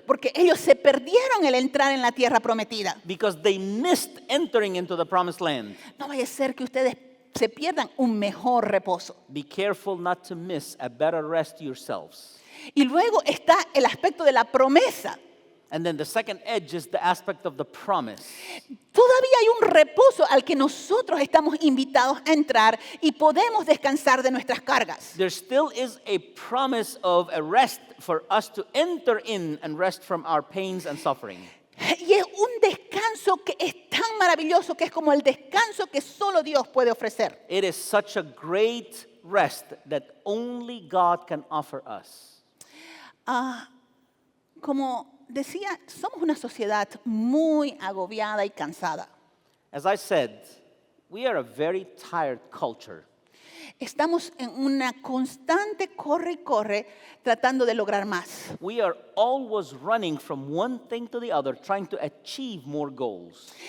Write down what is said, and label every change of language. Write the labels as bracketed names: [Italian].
[Spanish] Porque ellos se perdieron el entrar en la tierra prometida. [English] Because they missed entering into the promised land. [Spanish] No vaya a ser que ustedes se pierdan un mejor reposo. [English] Be careful not to miss a better rest yourselves. [Spanish] Y luego está el aspecto de la promesa. [English] And then the second edge is the aspect of the promise. [Spanish] Todavía hay un reposo al que nosotros estamos invitados a entrar y podemos descansar de nuestras cargas. [English] There still is a promise of a rest for us to enter in and rest from our pains and suffering. [Spanish] Y es un descanso que es tan maravilloso que es como el descanso que solo Dios puede ofrecer. [English] It is such a great rest that only God can offer us. [Spanish] Como decía, somos una sociedad muy agobiada y cansada. [English] As I said, we are a very tired culture. [Spanish] Estamos en una constante corre y corre tratando de lograr más. [English] We are always running from one thing to the other, trying to achieve more goals.